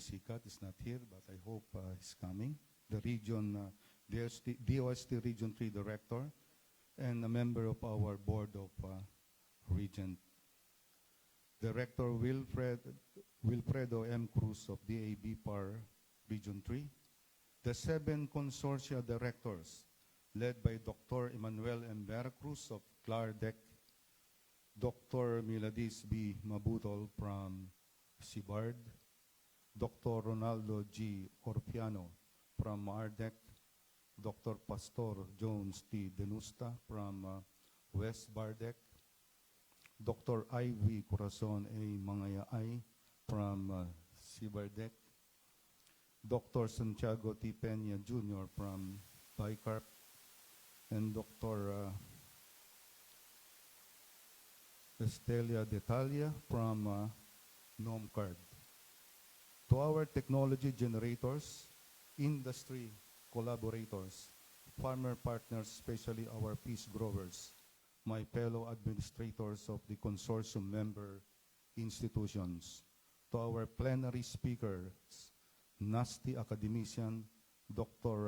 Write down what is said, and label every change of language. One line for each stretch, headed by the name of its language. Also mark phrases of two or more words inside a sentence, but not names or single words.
English: Sicat is not here, but I hope he's coming. The DOST Region 3 Director and a member of our Board of Regent. Director Wilfredo M. Cruz of DAB PAR Region 3, the 7 consortia directors led by Dr. Emmanuel M. Veracruz of CLARDEC, Dr. Miladis B. Mabutol from CIVARD, Dr. Ronaldo G. Orpiano from MAARDEC, Dr. Pastor Jones T. Denusta from West Bardec, Dr. Ivy Corazon A. Mangayay from Sibardec, Dr. Santiago T. Peña Jr. from Bicarp, and Dr. Estelia Detalia from NOMCARD. To our technology generators, industry collaborators, farmer partners, especially our peace growers, my fellow administrators of the consortium member institutions, to our plenary speakers, NASTI academician, Dr.